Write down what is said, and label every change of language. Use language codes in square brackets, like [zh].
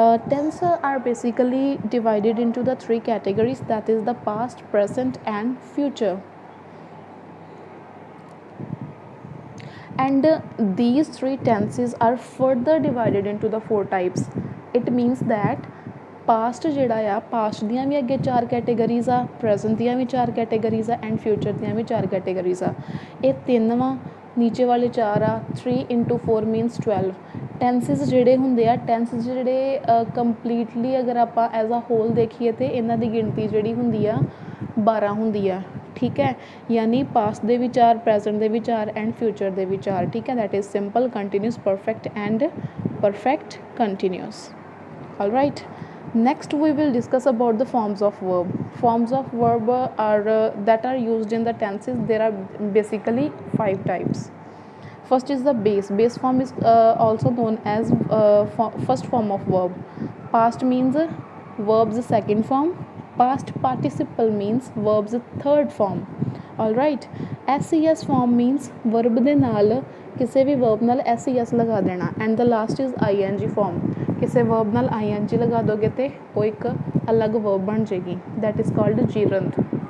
[en] Tense are basically divided into the three categories, that is the past, present and future. And these three tenses are further divided into the four types. It means that [pa] past ਜਿਹੜਾ ਆ, past ਦੀਆਂ ਵੀ ਅੱਗੇ ਚਾਰ categories ਆ, present ਦੀਆਂ ਵੀ ਚਾਰ categories ਆ and future ਦੀਆਂ ਵੀ ਚਾਰ ਕੈਟੇਗਰੀਜ਼ ਆ। ਇਹ ਤਿੰਨ ਵਾ, ਨੀਚੇ ਵਾਲੇ ਚਾਰ ਆ। [en] 3 into 4 means 12। [pa] ਟੈਂਸਿਸ ਜਿਹੜੇ ਹੁੰਦੇ ਆ, ਟੈਂਸਿਸ ਜਿਹੜੇ ਕੰਪਲੀਟਲੀ ਅਗਰ ਆਪਾਂ [en] as a whole [pa] ਦੇਖੀਏ ਤਾਂ ਇਹਨਾਂ ਦੀ ਗਿਣਤੀ ਜਿਹੜੀ ਹੁੰਦੀ ਆ 12 ਹੁੰਦੀ ਆ। ਠੀਕ ਹੈ, ਯਾਨੀ ਪਾਸਟ ਦੇ ਵੀ ਚਾਰ, ਪ੍ਰੈਜ਼ੈਂਟ ਦੇ ਵੀ ਚਾਰ ਐਂਡ ਫਿਊਚਰ ਦੇ ਵੀ ਚਾਰ। ਠੀਕ ਹੈ, [en] That is simple, continuous, perfect and perfect continuous. all right, next we will discuss about the forms of verb. Forms of verb are that are used in the tenses. There are basically 5 types. First is the base. Base form is also known as first form of verb. Past means verb's second form. Past participle means verb's third form. all right, ses form means verb [pa] ਦੇ ਨਾਲ ਕਿਸੇ ਵੀ verb ਨਾਲ ses ਲਗਾ ਦੇਣਾ [en] and the last is ing form. [pa] ਕਿਸੇ verb ਨਾਲ ing ਲਗਾ ਦੋਗੇ ਤੇ ਉਹ ਇੱਕ ਅਲੱਗ verb ਬਣ ਜਾਏਗੀ, [en] that is called gerund.